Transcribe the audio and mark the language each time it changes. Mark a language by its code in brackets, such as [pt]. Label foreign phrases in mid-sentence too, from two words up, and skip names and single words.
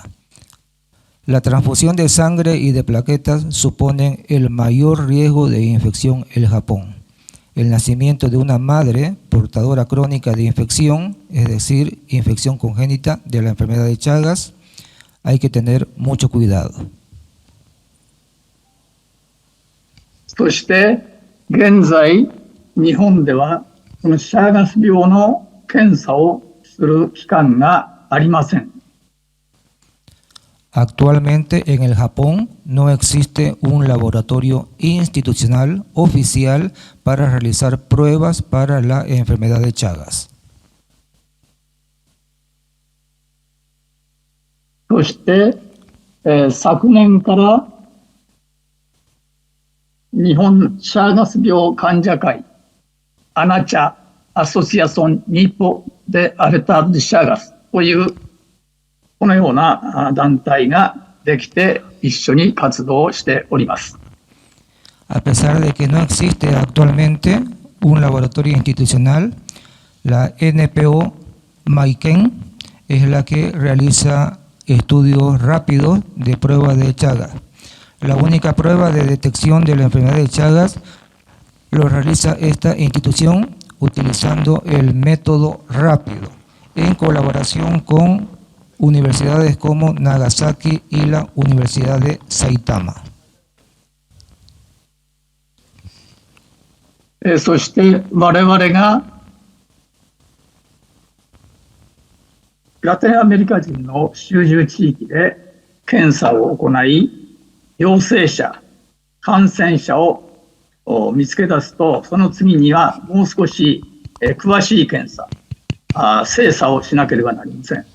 [es] La transfusión de sangre y de plaquetas suponen el mayor riesgo de infección en Japón. El nacimiento de una madre portadora crónica de infección, es decir, infección congénita de la enfermedad de Chagas, hay que tener mucho cuidado. [ja] そして現在日本ではこのシャーガス病の検査をする機関がありません。 [es] Actualmente en el Japón no existe un laboratorio institucional oficial para realizar pruebas para la enfermedad de Chagas. [ja] そして、昨年から日本シャーガス病患者会アナチャアソシアソンニポでアレターシャーガスというこのような団体ができて一緒に活動しております。 [es] A pesar de que no existe actualmente un laboratorio institucional, la NPO Maiken es la que realiza estudios rápidos de prueba de Chagas. La única prueba de detección de la enfermedad de Chagas lo realiza esta institución utilizando el método rápido en colaboración con universidades como Nagasaki y la Universidad de Saitama. [ja] そして我々がラテンアメリカ人の集中地域で検査を行い、陽性者、感染者を見つけ出すと、その次にはもう少し詳しい検査、精査をしなければなりません。